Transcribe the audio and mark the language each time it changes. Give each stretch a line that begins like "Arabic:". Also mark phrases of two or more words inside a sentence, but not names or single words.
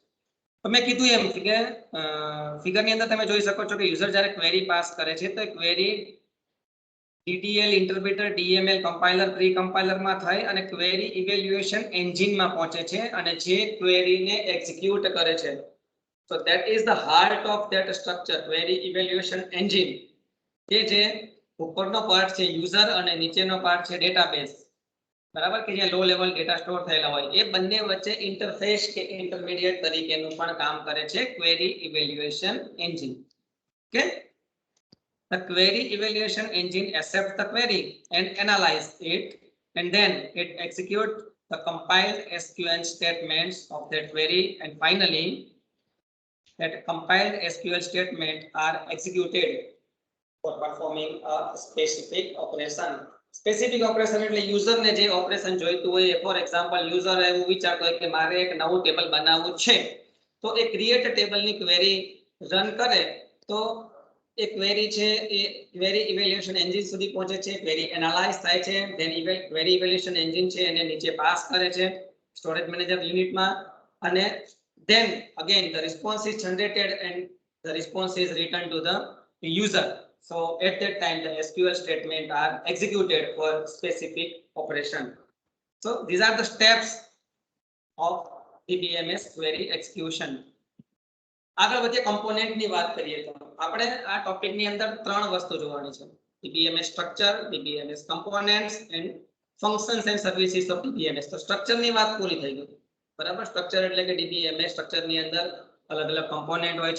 Gujarati: તમે કીધું એમ કે ફિગરની અંદર તમે જોઈ શકો છો કે યુઝર જ્યારે ક્વેરી પાસ કરે છે તો
English: query DDL interpreter, DML compiler, pre compiler
Gujarati: થઈ અને
English: query evaluation engine
Gujarati: પહોંચે છે અને જે ક્વેરીને એક્ઝિક્યુટ કરે છે.
English: So that is the heart of that structure, query evaluation engine.
Gujarati: કે જે ઉપરનો પાર્ટ છે યુઝર અને નીચેનો પાર્ટ છે ડેટાબેઝ. બરાબર, કે જ્યાં
English: low level data
Gujarati: સ્ટોર થયેલા હોય એ બંને વચ્ચે ઇન્ટરફેસ કે ઇન્ટરમીડિયેટ તરીકેનું પણ કામ કરે છે
English: query evaluation engine.
Gujarati: ઓકે,
English: the query evaluation engine accepts the query and analyze it, and then it executes the compiled SQL statements of that query, and finally that compiled SQL statements are executed for performing a specific operation. Specific operation
Gujarati: એટલે યુઝર ને જે ઓપરેશન જોઈતું હોય.
English: for example,
Gujarati: યુઝર એવું વિચારતો હોય કે મારે એક નવું ટેબલ બનાવવું છે તો એ
English: create table
Gujarati: ક્વેરી રન કરે તો એ ક્વેરી છે એ
English: query evaluation engine
Gujarati: સુધી પહોંચે છે,
English: query analyze
Gujarati: થાય છે,
English: then query evaluation engine
Gujarati: છે એને નીચે પાસ કરે છે
English: storage manager unit,
Gujarati: અને
English: then again the response is generated and the response is returned to the user. So at that time the SQL statements are executed for specific operation. So these are the steps of DBMS query execution.
Gujarati: આગળ વધીએ, કમ્પોનેન્ટની વાત કરીએ તો આપણે આ ટોપિકની અંદર ત્રણ વસ્તુ જોવાની છે:
English: DBMS structure, DBMS components and functions and services of DBMS.
Gujarati: તો સ્ટ્રક્ચરની વાત પૂરી થઈ ગઈ. બરાબર, સ્ટ્રક્ચર એટલે કે
English: DBMS structure
Gujarati: અંદર અલગ અલગ કમ્પોનેન્ટ હોય છે.